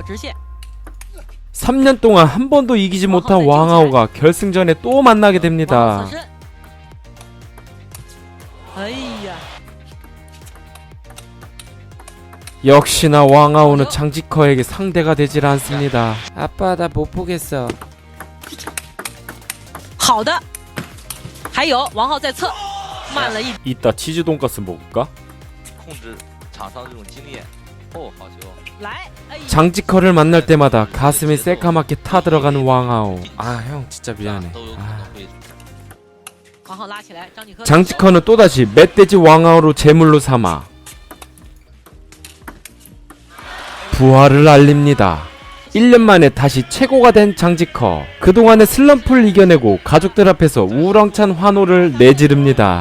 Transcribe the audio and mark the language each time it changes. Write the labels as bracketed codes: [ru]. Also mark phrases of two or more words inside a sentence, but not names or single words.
[ko] 3년 동안 한 번도 이기지 못한 왕하오가 결승전에 또 만나게 됩니다. 역시나 왕하오는 장지커에게 상대가 되질 않습니다. 아빠 나 못 보겠어. [zh] 好的，还有王浩在侧，慢了一。 [ko] 이따 치즈 돈가스 먹을까? [zh] 控制场上这种经验。好球。来， [ko] 장지커를 만날 때마다 가슴이 새까맣게 타들어가는 왕하오. 형 진짜 미안해. [zh] 王浩拉起来，张继科。 [ko] 장지커는 또다시 멧돼지 왕하오로 제물로 삼아 부활을 알립니다. 1년 만에 다시 최고가 된 장지커. 그동안의 슬럼프를 이겨내고 가족들 앞에서 우렁찬 환호를 내지릅니다.